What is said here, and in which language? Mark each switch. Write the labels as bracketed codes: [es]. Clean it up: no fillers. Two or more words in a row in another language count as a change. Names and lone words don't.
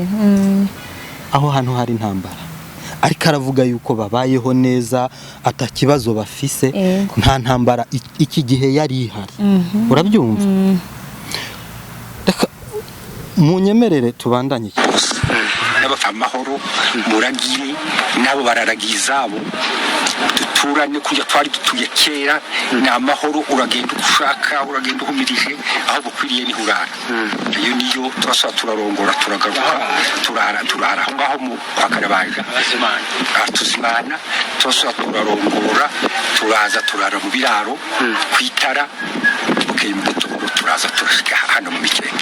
[rn] Aho hantu hari intambara, ariko aravuga yuko babayeho neza, atakibazo bafise, nta ntambara iki gihe yari ihari. Urabyumva? Munyemerere tubandanye. Amahoro muragire nabo bararagiza abo duturane kujya twari dutuye kera, ni amahoro, uragenda ushaka, uragenda uhumirije, aho bukwiriye ni hurara. Iyo niyo twasaba turarongora, turagaruka, turara aho ngaho mu Karabaje tuzimana, twasaba turarongora, turaza turara mu biraro kwitara, ukembe turaza turashika hano mu mikenge.